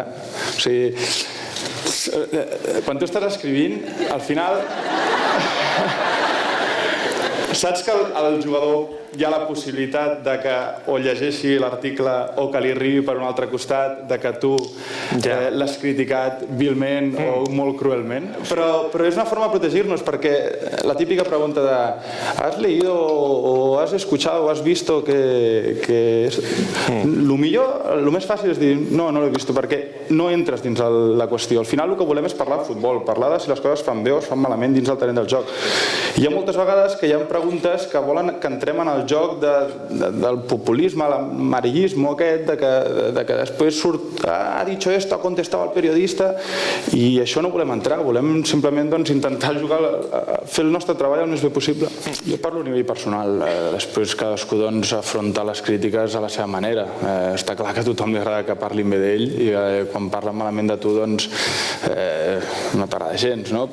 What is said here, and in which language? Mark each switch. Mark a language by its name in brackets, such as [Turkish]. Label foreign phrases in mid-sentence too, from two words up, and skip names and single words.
[Catalan] O sigui, quan tu estàs escrivint, al final saps que el jugador hi ha la possibilitat de que o llegeixi l'article o que li arribi per un altre costat, de que tu l'has criticat vilment o molt cruelment, però és una forma de protegir-nos, perquè la típica pregunta de [Spanish] ¿has leído o has escuchado o has visto [Catalan] que lo més fàcil és dir no l'he vist, perquè no entres dins la qüestió. Al final el que volem és parlar de futbol, parlar de si les coses fan bé o es fan malament dins el terreny del joc. Hi ha moltes vegades que hi ha preguntes que volen que entrem en el joc del populisme, l'amarillisme aquest, de que després surt [Spanish] ha dicho esto, [Catalan] ha contestat el periodista, i això no volem entrar, volem simplement intentar jugar, fer el nostre treball el més bé possible. Jo parlo a nivell personal, després cadascú afronta les crítiques a la seva manera. Està clar que a tothom li agrada que parlin bé d'ell i quan parlen malament de tu doncs no t'agrada gens, no?